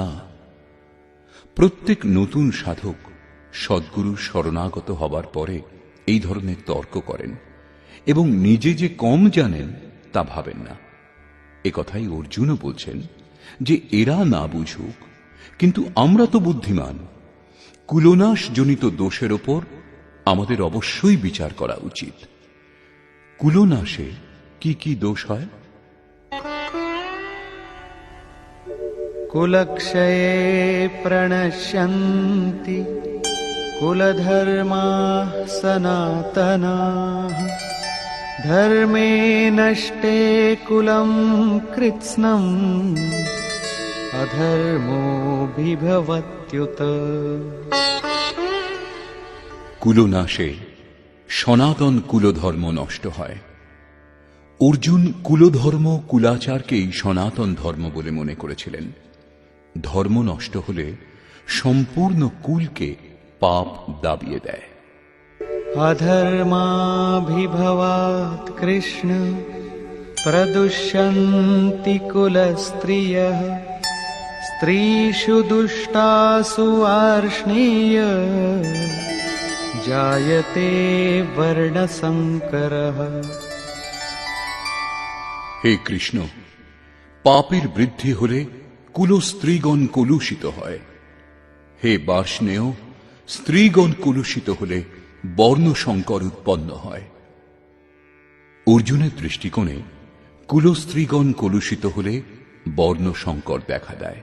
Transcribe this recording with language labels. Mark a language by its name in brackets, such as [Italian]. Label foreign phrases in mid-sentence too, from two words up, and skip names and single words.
[Bangla] প্রত্যেক নতুন সাধক সদ্গুরু শরণাগত হবার পরে এই ধরনের তর্ক করেন এবং নিজে যে কম জানেন তা ভাবেন না। এ কথাই অর্জুনও বলছেন যে এরা না বুঝুক, কিন্তু আমরা তো বুদ্ধিমান। কুলনাশ জনিত দোষের ওপর আমাদের অবশ্যই বিচার করা উচিত। কুলনাশে কি কি দোষ হয়? [Sanskrit] कुलक्षये प्रणश्यन्ति कुलधर्माः सनातनाः धर्मे नष्टे कुलं कृत्स्नम् अधर्मोऽभिभवत्युत। [Bangla] কুলনাশে সনাতন কুলধর্ম নষ্ট হয়। অর্জুন কুলধর্ম, কুলাচারকেই সনাতন ধর্ম বলে মনে করেছিলেন। ধর্ম নষ্ট হলে সম্পূর্ণ কুলকে পাপ দাবিয়ে দেয়। [Sanskrit] अधर्माभिभवात् कृष्ण प्रदुष्यन्ति कुलस्त्रियः स्त्रीषु दुष्टासु वार्ष्णेय जायते वर्णसंकरः। [Bangla] হে কৃষ্ণ, পাপের বৃদ্ধি হলে কুলস্ত্রীগণ কলুষিত হয়। হে বার্ষ্ণেয়, স্ত্রীগণ কলুষিত হলে বর্ণসংকর উৎপন্ন হয়। অর্জুনের দৃষ্টিকোণে কুলস্ত্রীগণ কলুষিত হলে বর্ণসংকর দেখা দেয়।